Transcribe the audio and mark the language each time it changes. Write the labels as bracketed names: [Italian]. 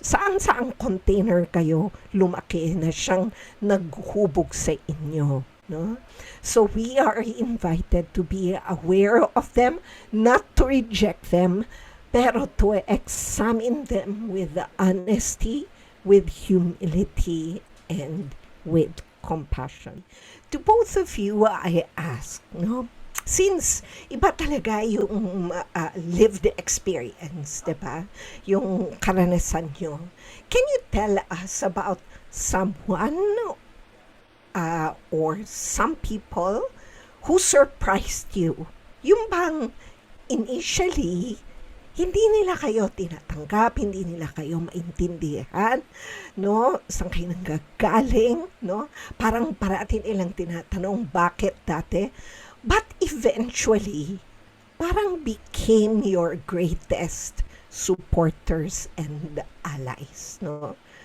[Filipino] Saan-saang container kayo lumaki na siyang naghubog sa inyo? No? [English] So we are invited to be aware of them, not to reject them, pero to examine them with honesty, with humility, and with compassion. To both of you, I ask, no? Since [Filipino] iba talaga yung [English] lived experience, di ba? [Filipino] Yung karanasan nyo. [English] Can you tell us about someone or some people who surprised you? [Filipino] Yung bang initially, hindi nila kayo tinatanggap, hindi nila kayo maintindihan, no? Saan kayo nanggagaling, no? Parang parating ilang tinatanong bakit dati. [English] But eventually, parang became your greatest supporters and allies, no?